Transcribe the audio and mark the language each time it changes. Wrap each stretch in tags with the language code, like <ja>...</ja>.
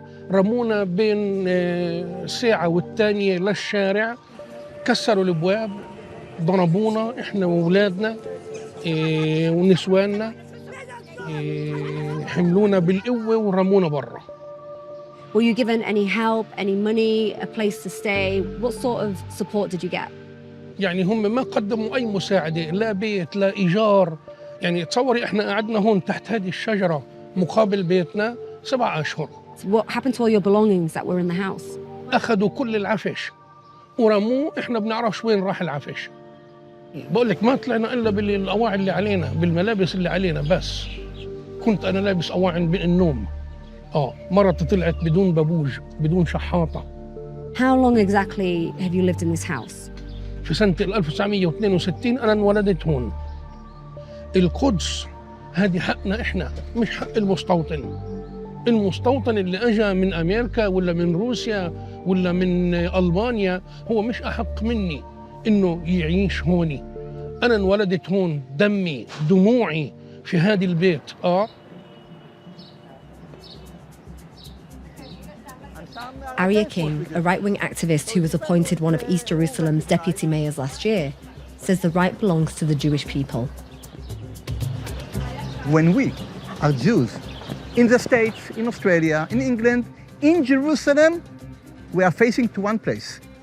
<ar>رمونا بين ساعة والتانية للشارع، كسروا الابواب، ضربونا احنا واولادنا ونسواننا، حملونا بالقوة ورمونا برا.</ar> <en>Were you given any help, any money, a place to stay? What sort of support did you get?</en> <ar>يعني هم ما قدموا أي مساعدة، لا بيت لا إيجار. يعني تصوري احنا قعدنا هون تحت هذه الشجرة مقابل بيتنا 7 أشهر.</ar> <en>So what happened to all your belongings that were in the house?</en> <ar>أخذوا كل العفش ورموه، احنا بنعرفش وين راح العفش. بقول لك ما طلعنا إلا بالأواعي اللي علينا، بالملابس اللي علينا بس. كنت أنا لابس أواعي النوم. مرتي طلعت بدون بابوج، بدون شحاطة.</ar> <en>How long exactly have you lived in this house?</en> <ar>في سنة 1962 أنا انولدت هون. القدس هذه حقنا إحنا، مش حق المستوطن. المستوطن اللي أجا من أمريكا ولا من روسيا ولا من ألبانيا هو مش أحق مني إنه يعيش هوني. أنا انولدت هون، دمي دموعي في هذا البيت.</ar> <en>Arya King, a right-wing activist who was appointed one of East Jerusalem's deputy mayors last year, says the right belongs to the Jewish people. When we are Jews in the States, in Australia, in England, in Jerusalem, we are facing to one place.</en>